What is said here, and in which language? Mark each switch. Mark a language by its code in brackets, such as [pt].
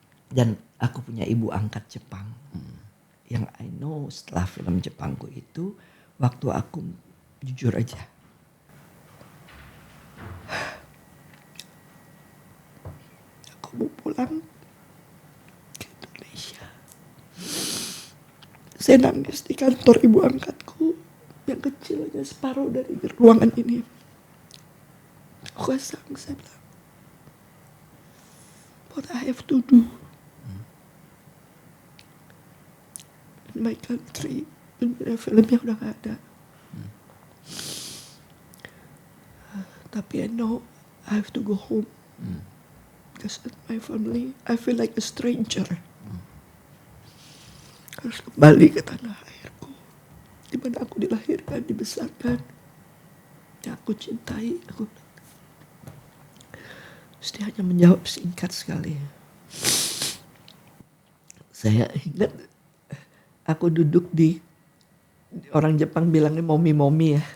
[id] Dan aku punya ibu angkat Jepang yang [en] I know [id] setelah film Jepangku itu waktu aku jujur aja aku mau pulang ke Indonesia. Saya nangis di kantor ibu angkatku yang kecil aja separuh dari ruangan ini. Aku kosong, saya bilang, [en] what I have to do in my country. [id] Filmnya udah gak ada. Tapi [en] I know I have to go home. Because my family, I feel like a stranger. [id] Harus kembali ke tanah airku. Di mana aku dilahirkan, dibesarkan. Yang aku cintai. Terus dia hanya menjawab singkat sekali. Saya ingat aku duduk di orang Jepang bilangnya momi-momi ya.